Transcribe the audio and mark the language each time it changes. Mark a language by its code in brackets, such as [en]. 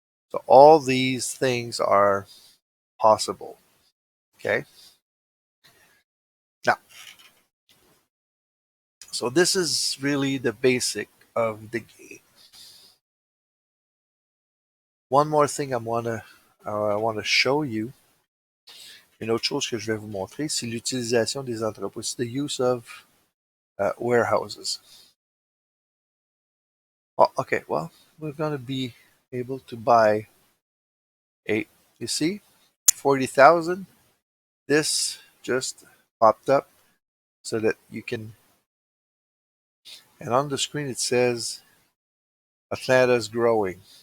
[en] So all these things are possible. Okay. Now, so this is really the basic of the game. One more thing I want to show you. [fr] Une autre chose que je vais vous montrer, c'est l'utilisation des entrepôts. [en] It's the use of warehouses. Oh, okay, well, we're going to be able to buy you see, 40,000. This just popped up so that you can, and on the screen it says Atlanta's growing.